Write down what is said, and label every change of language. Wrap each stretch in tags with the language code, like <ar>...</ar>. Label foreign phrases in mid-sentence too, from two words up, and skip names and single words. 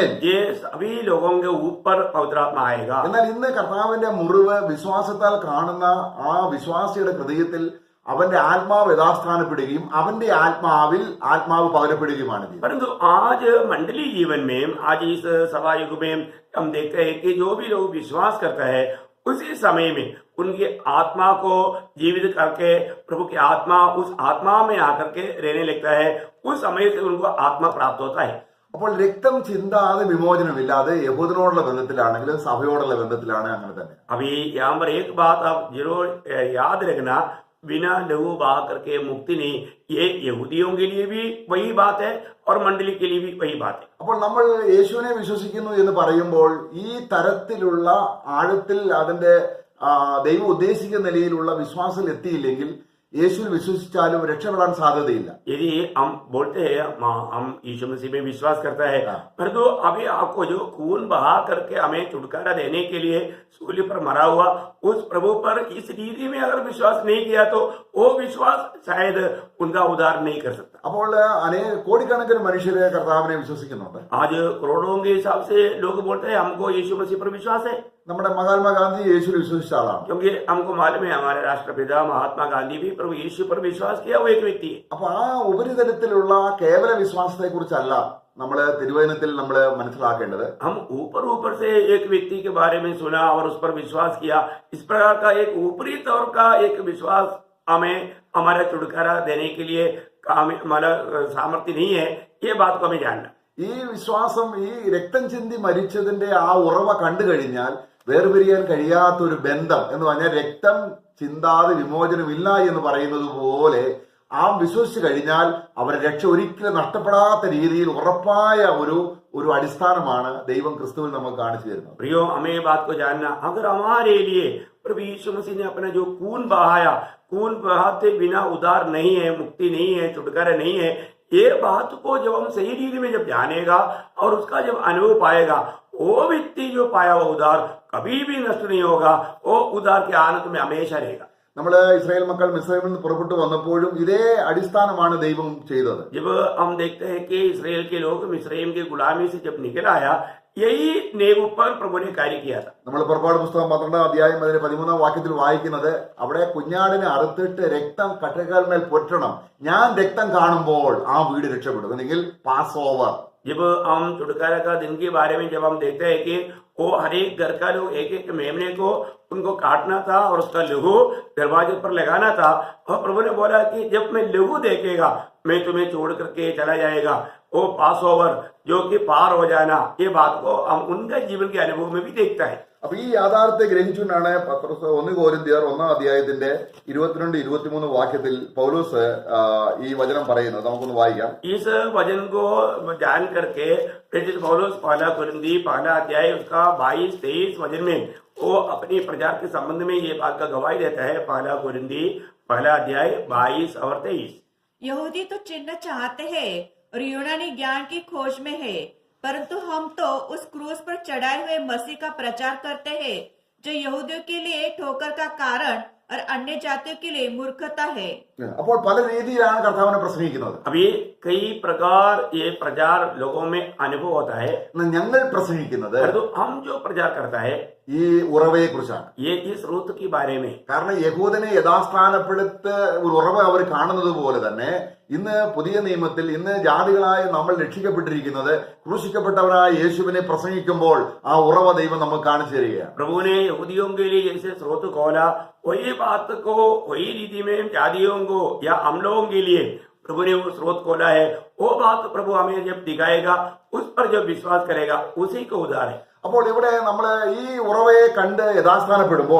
<hi>ये सभी लोगों के ऊपर पवित्र आत्मा आएगा.</hi> <ml>എന്നാൽ ഇന്ന് കർത്താവിന്റെ മുറിവ് വിശ്വാസത്താൽ കാണുന്ന ആ വിശ്വാസിയുടെ ഹൃദയത്തിൽ അവന്റെ ആത്മാവ് യഥാസ്ഥാനപ്പെടുകയും അവന്റെ ആത്മാവിൽ ആത്മാവ് പകരപ്പെടുകയുമാണ്.</ml> <hi>परंतु आज मंडली जीवन में, आज इस सभा युग में हम देखते हैं कि जो भी लोग विश्वास करता है उसी समय में उनकी आत्मा को जीवित करके प्रभु की आत्मा उस आत्मा में आकर के रहने लगता है. उस समय से उनको आत्मा प्राप्त होता है.</hi> <ml>അപ്പോൾ രക്തം ചിന്താതെ വിമോചനമില്ലാതെ യഹൂദനോടുള്ള ബന്ധത്തിലാണെങ്കിലും സഭയോടുള്ള ബന്ധത്തിലാണ് അങ്ങനെ തന്നെ.</ml> <hi>अभी यहाँ पर एक बात आप जरूर याद रखना, बिना लहू बहा करके मुक्ति नहीं. ये यहूदियों के लिए भी वही बात है और मंडली के लिए भी वही बात है.</hi> <ml>അപ്പോൾ നമ്മൾ യേശുവിനെ വിശ്വസിക്കുന്നു എന്ന് പറയുമ്പോൾ ഈ തരത്തിലുള്ള ആഴത്തിൽ അതിന്റെ ദൈവം ഉദ്ദേശിക്കുന്ന നിലയിലുള്ള വിശ്വാസം എത്തിയില്ലെങ്കിൽ യേശുവിൽ വിശ്വസിച്ചാലും രക്ഷപ്പെടാൻ സാധ്യതയില്ല.</ml> <hi>यदि हम बोलते हैं हम यीशु मसीह में विश्वास करता है, परंतु अभी आपको जो खून बहा करके हमें छुटकारा देने के लिए सूली पर मरा हुआ उस प्रभु पर इस रीति में अगर विश्वास नहीं किया तो वो विश्वास शायद उनका उद्धार नहीं कर सकता.</hi> <ml>അപ്പോൾ കോടിക്കണക്കിന് മനുഷ്യരെ കർത്താവിനെ വിശ്വസിക്കുന്നുണ്ട്.</ml> <hi>आज करोड़ों के हिसाब से लोग बोलते हैं हमको यीशु मसीह पर विश्वास है.</hi> <ml>നമ്മുടെ മഹാത്മാഗാന്ധി യേശുവിൽ വിശ്വസിച്ച ആളാണ്.</ml> <hi>क्योंकि हमको मालूम है हमारे राष्ट्रपिता महात्मा गांधी भी प्रभु यीशु पर विश्वास किया वो एक व्यक्ति है.</hi> <ml>അപ്പൊ ആ ഉപരിതലത്തിലുള്ള കേവല വിശ്വാസത്തെ കുറിച്ചല്ല നമ്മള് തിരുവചനത്തിൽ നമ്മൾ മനസ്സിലാക്കേണ്ടത്.</ml> <hi>हम ऊपर ऊपर से एक व्यक्ति के बारे में सुना और उस पर विश्वास किया, इस प्रकार का एक ऊपरी तौर का एक विश्वास हमें हमारा छुटकारा देने के लिए हमारा सामर्थ्य नहीं है, ये बात को हमें जानना।</hi> <ml>ഈ വിശ്വാസം, ഈ രക്തം ചിന്തി മരിച്ചതിന്റെ ആ ഉറവ കണ്ടു കഴിഞ്ഞാൽ വേർപിരിയാൻ കഴിയാത്ത ഒരു ബന്ധം എന്ന് പറഞ്ഞാൽ രക്തം ചിന്താതെ വിമോചനമില്ല എന്ന് പറയുന്നത് പോലെ ആ വിശ്വസിച്ചു കഴിഞ്ഞാൽ അവരുടെ രക്ഷ ഒരിക്കലും നഷ്ടപ്പെടാത്ത രീതിയിൽ ഉറപ്പായ ഒരു അടിസ്ഥാനമാണ് ദൈവം ക്രിസ്തുവിൽ നമുക്ക് കാണിച്ചു തരുന്നത്.</ml> <hi>प्रियो, हमें ये बात को जानना, अगर हमारे लिए प्रभु यीशु मसीह ने अपना जो खून बहाया, खून बहाते बिना उद्धार नहीं है, मुक्ति नहीं है, छुटकारा नहीं है, ये बात को जब हम सही रीति में जब जानेगा और उसका जब अनुभव पाएगा, वो व्यक्ति जो पाया हुआ उद्धार कभी भी नष्ट नहीं होगा, वो उद्धार के आनंद में हमेशा रहेगा.</hi> <ml>നമ്മള് ഇസ്രായേൽ മക്കൾ മിസ്രൈമിൽ നിന്ന് പുറപ്പെട്ടു വന്നപ്പോഴും ഇതേ അടിസ്ഥാനമാണ് ദൈവം ചെയ്തത്.</ml> <hi>जब हम देखते हैं कि इस्राएल के लोग मिस्रैम की गुलामी से जब निकल आया, यही नेव पर प्रभु ने कार्य किया था.</hi> <ml>നമ്മൾ പുറപ്പാട് പുസ്തകം 12 അധ്യായം 13 വാക്യത്തിൽ വായിക്കുന്നത്, അവിടെ കുഞ്ഞാടിനെ അറുത്തിട്ട് രക്തം കട്ടക്കാൽമേൽ പൊറ്റണം, ഞാൻ രക്തം കാണുമ്പോൾ ആ വീട് രക്ഷപ്പെടും, അല്ലെങ്കിൽ</ml> <en>pass over.</en> <hi>जब हम छुटकारा का दिन के बारे में जब हम देखते हैं कि वो हर एक घर का लोग एक एक मेमने को उनको काटना था और उसका लहू दरवाजे पर लगाना था, और प्रभु ने बोला कि जब मैं लहू देखेगा मैं तुम्हें छोड़ करके चला जाएगा, वो</hi> <en>pass over</en> <hi>जो कि पार हो जाना, ये बात को हम उनके जीवन के अनुभव में भी देखता है.</hi> <ml>അപ്പൊ ഈ യാഥാർത്ഥ്യത്തെ ഗ്രഹിച്ചുകൊണ്ടാണ് 1 കൊരിന്ത്യർ 1 അധ്യായത്തിന്റെ 22-23 വാക്യത്തിൽ പൗലോസ് ഈ വചനം പറയുന്നത്. നമുക്കൊന്ന് വായിക്കാം.</ml> <hi>इस वचन को जान करके पौलुस 1 कुरिन्थी 1 अध्याय उसका 22-23 वचन में वो अपनी प्रजा के संबंध में ये बात का गवाही देता है. 1 कुरिन्थी 1 अध्याय 22 और 23. यहूदी तो चिन्ह चाहते हैं और यूनानी ज्ञान की खोज में है, परंतु हम तो उस क्रूस पर चढ़ाए हुए मसीह का प्रचार करते हैं, जो यहूदियों के लिए ठोकर का कारण और अन्य जातियों के लिए मूर्खता है.</hi> <ml>അപ്പോൾ പല രീതിയിലാണ് കർത്താവിനെ പ്രസംഗിക്കുന്നത്.</ml> <hi>अभी कई प्रकार ये प्रचार लोगों में अनुभव होता है,</hi> <ml>ഞങ്ങൾ പ്രസംഗിക്കുന്നത്</ml> <hi>परंतु हम जो प्रचार करता है</hi> <ml>ഈ ഉറവയെ കുറിച്ചാണ്.</ml> <hi>ये इस रूत के बारे में.</hi> <ml>കാരണം യഹൂദനെ യഥാസ്ഥാനപ്പെടുത്ത് ഒരു ഉറവ അവർ കാണുന്നത് പോലെ തന്നെ ഇന്ന് പുതിയ നിയമത്തിൽ ഇന്ന് ജാതികളായ നമ്മൾ രക്ഷിക്കപ്പെട്ടിരിക്കുന്നത് ക്രൂശിക്കപ്പെട്ടവരായ യേശുവിനെ പ്രസംഗിക്കുമ്പോൾ ആ ഉറവ ദൈവം നമുക്ക് കാണിച്ചു തരികയാണ്.</ml> <hi>प्रभु ने यहूदियों के लिए जैसे स्रोत खोला, वही बात को वही रीति में जातियों को या हम लोगों के लिए प्रभु ने वो स्रोत खोला है. वो बात प्रभु हमें जब दिखाएगा, उस पर जब विश्वास करेगा, उसी को उद्धार है.</hi> <ml>അപ്പോൾ ഇവിടെ നമ്മൾ ഈ ഉറവയെ കണ്ട് യഥാസ്ഥാനപ്പെടുമ്പോൾ</ml>